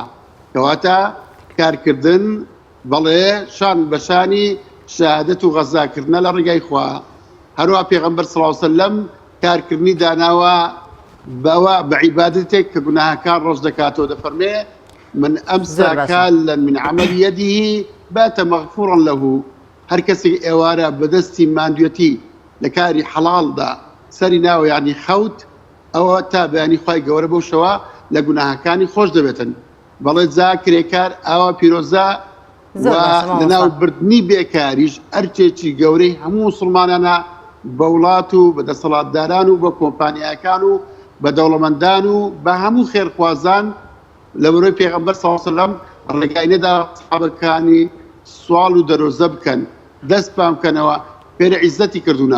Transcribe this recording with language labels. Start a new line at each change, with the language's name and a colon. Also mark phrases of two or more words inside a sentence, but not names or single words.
Central Kurdish: کەواتە کارکردن بەڵێ شان بەشانی شهادەت و غەزاکردنە لە ڕێگای خوا. هەروە پێغەمبەر
Arabic: صلی الله علیه وسلم
Central Kurdish: کارکردنی داناوە بەوە بە عیبادەتێک کە گوناهەکان ڕۆژ دەکاتەوە دەفەرمێ
Arabic: من ئەمسا کالا من عمل يده بات مغفورا له.
Central Kurdish: هەر کەسێک ئێوارە بەدەستی ماندوێتی لە کاری حەڵاڵدا سەری ناوە یعنی خەوت ئەوە تا بەیانی خوای گەورە بەو شەوە لە گوناهەکانی خۆش دەبێتن. بەڵێ جا کرێکار ئاوا پیرۆزە و لەناو بردننی بێکاریش ئەرچێکی گەورەی هەموو مسلمانانە بە وڵات و بە دەسەڵاتداران و بە کۆمپانیاکان و بە دەوڵەمەندان و بە هەموو خێرخوازان لە بەرەوەی پێغەمبەر
Arabic: صلی الله علیه و سلم
Central Kurdish: ڕێگاینەدا سەحابەکانی سوال و دەرۆزە بکەن، دەست پام بکەنەوە، پێرە عیزەتی کردوونە.